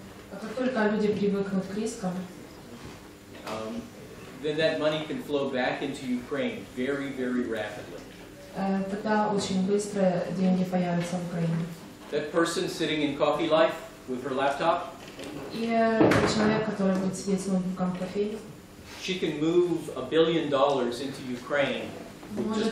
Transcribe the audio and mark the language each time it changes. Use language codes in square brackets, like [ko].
[ru] Как только люди привыкнут к рискам, [en] then that money can flow back into Ukraine very, very rapidly. [ru] тогда очень быстро деньги появятся в Украине. [en] That person sitting in Coffee Life with her laptop, [ru] И человек, который будет сидеть с ноутбуком в кофейне, [en] she can move $1 billion into Ukraine with just a